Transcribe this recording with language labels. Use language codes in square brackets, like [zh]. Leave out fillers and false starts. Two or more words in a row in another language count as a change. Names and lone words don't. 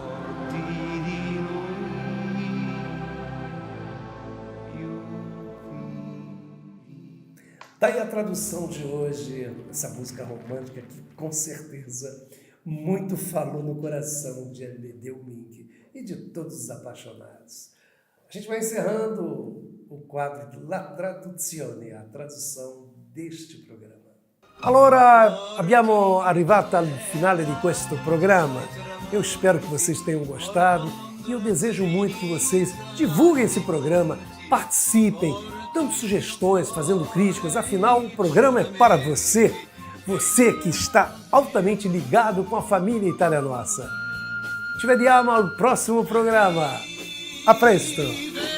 [pt] Daí a tradução de hoje, essa música romântica que com certeza muito falou no coração de Amedeo Ming e de todos os apaixonados. A gente vai encerrando o quadro de La Traduzione, a tradução deste programa. [it] Allora, abbiamo arrivato al finale di questo programma. [pt] Eu espero que vocês tenham gostado e eu desejo muito que vocês divulguem esse programa, participem, dando sugestões, fazendo críticas. Afinal, o programa é para você, você que está altamente ligado com a família Itália Nossa. [it] Ci vediamo al prossimo programma. A presto!